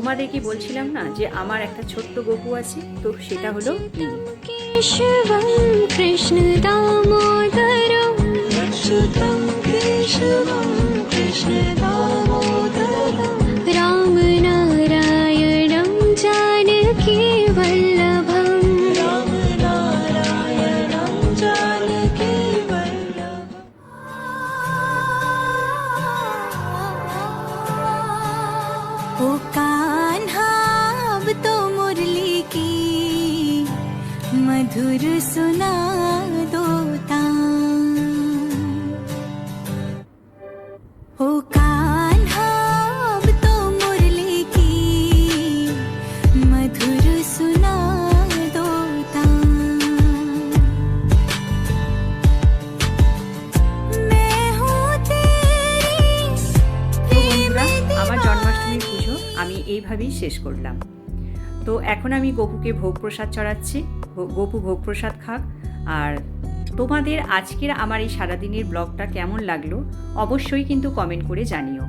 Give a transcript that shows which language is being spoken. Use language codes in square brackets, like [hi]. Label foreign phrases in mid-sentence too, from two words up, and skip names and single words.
[bn] তোমাদেরকে বলছিলাম না যে আমার একটা ছোট্ট গপু আছে, তো সেটা হলো ইনি। [sa] केशवं कृष्ण दामोदरं अच्युतं केशवं कृष्ण दामोदरं रामनारायणं जानकी वल्लभं रामनारायणं जानकी वल्लभं। [hi] ओ कान्हा अब तो मुरली की मधुर सुना दो तान। ओ कान्हा अब तो मुरली की मधुर सुना दो तान। मैं हूँ तेरी [bn] তো বন্ধুরা, আমার জন্মাষ্টমীর পুজো আমি এইভাবেই শেষ করলাম। তো এখন আমি গপুকে ভোগ প্রসাদ চড়াচ্ছি, গপু ভোগ প্রসাদ খাক। আর তোমাদের আজকের আমার এই সারাদিনের ব্লগটা কেমন লাগলো অবশ্যই কিন্তু কমেন্ট করে জানিও।